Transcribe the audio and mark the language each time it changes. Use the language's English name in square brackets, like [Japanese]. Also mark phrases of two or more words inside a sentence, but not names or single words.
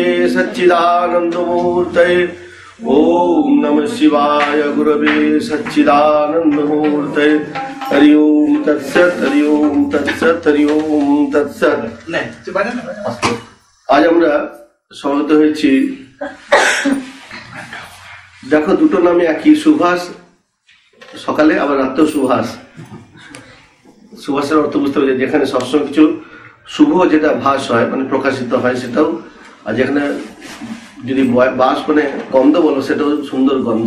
[Sanskrit] सच्चिदानंदमूर्तये ओम नमः शिवाय गुरवे सच्चिदानंदमूर्तये हरि ओम तत्सत हरि ओम तत्सत हरि ओम तत्सत। [Bangla] आज আমরা সমবেত হয়েছি, দেখো দুটো নামে একই, সুভাষ সকালে আবার রাত্রেও সুভাষ। সুভাষের অর্থ বুঝতে হবে যেখানে সবসময় কিছু শুভ যেটা ভাস হয় মানে প্রকাশিত হয় সেটাও, আর যেখানে যদি বাস মানে গন্ধ বলো সেটাও সুন্দর গন্ধ।